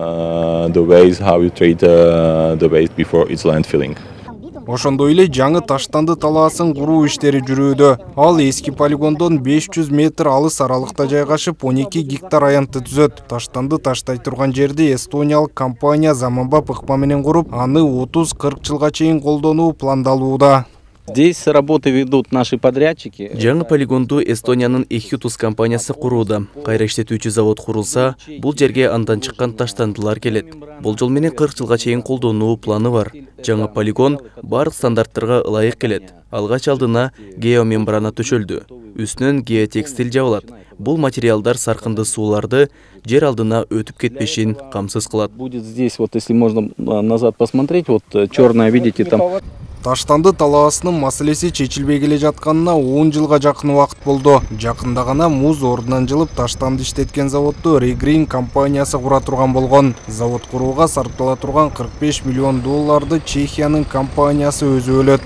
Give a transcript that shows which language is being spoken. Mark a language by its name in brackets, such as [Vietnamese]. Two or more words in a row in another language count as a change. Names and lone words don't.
[Kyrgyz] Ошондой эле жаңы Таштанды талаасын куруу иштери жүрүүдө. Ал эски полигондон 500 метр алыс аралыкта жайгашып, 12 гектар аянтты түзөт. Таштанды таштай турган жерди эстониялык компания заманбап ыкма менен куруп, аны 30-40 жылга чейин колдонуу пландалууда. [Russian] Здесь работы ведут наши подрядчики. [Kyrgyz] Жаңы полигонду Эстониянын Эхютус компаниясы курууда. Кайра иштетүүчү завод курулса, бул жерге андан чыккан таштандылар келет. Болжол менен 40 жылга чейин колдонуу планы бар. Жаңы полигон бардык стандарттарга ылайык келет. Алгач алдына геомембрана төшөлдү. Үстүнөн геотекстиль жабылат. Бул материалдар саркынды сууларды жер алдына өтүп кетпешин камсыз кылат. [Russian] Будет здесь, вот если можно назад посмотреть, вот черное, видите, там. [Kyrgyz] Таштанды талаасынын маселеси чечилбей келе жатканына 10 жылга жакын убакыт болду. Жакында гана муз ордунан жылып таштанды иштеткен заводду Регрин компаниясы кура турган болгон. Завод курууга сарптала турган 45 миллион долларды Чехиянын компаниясы өзү өлөт.